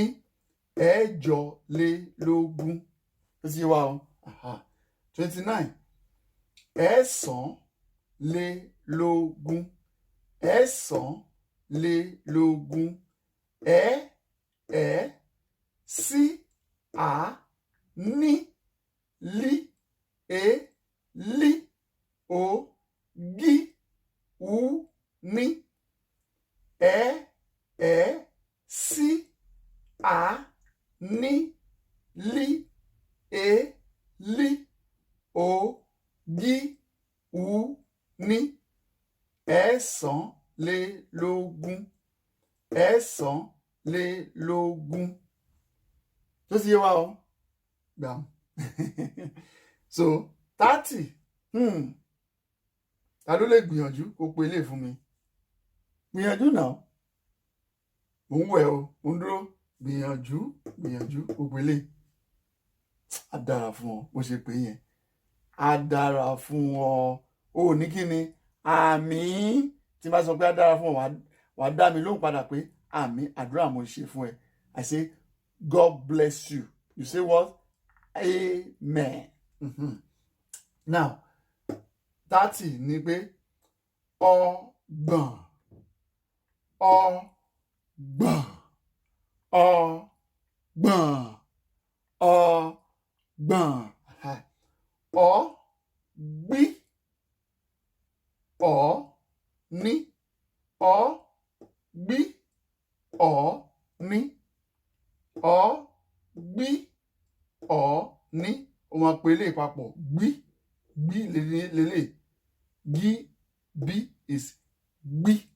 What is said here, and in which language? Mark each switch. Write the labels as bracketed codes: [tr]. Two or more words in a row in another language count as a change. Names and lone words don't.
[yo] Ẹ̀jọlélógún. Ó ti yé wa o? 29. Ẹ̀sánlélógún. ẹ̀sánlélógún ẹ̀ sí à ní lí è lí ò gí ù ní ẹ̀ sí à ní lí è lí ò gí ù ní ẹ̀sánlélógún ẹ̀sánlélógún tó ti yé wa o gbà so 30 ta ló lè gbìyànjú kó pe ilé fún mi gbìyànjú náà mò ń wẹ̀ o mò ń dúró gbìyànjú kó pe ilé á dára fún ọ bó ṣe pé yẹn á dára fún ọ ò ní kí ni àmín tí n bá sọ pé á dára fún ọ wàá dá mi lóhùn padà pé àmín àdúrà mo ṣe fún ẹ [en] I say God bless you. You say what? Amen. [yo] Now, 30 ni pé ọgbọ̀n ọgbọ̀n ọgbọ̀n ọgbọ̀n ọgbí ọ̀ní ọgbí ọ̀ní ọgbí ọ̀ní ó máa pe eléyìí papọ̀ gbí lélẹ̀ gí bí is gbí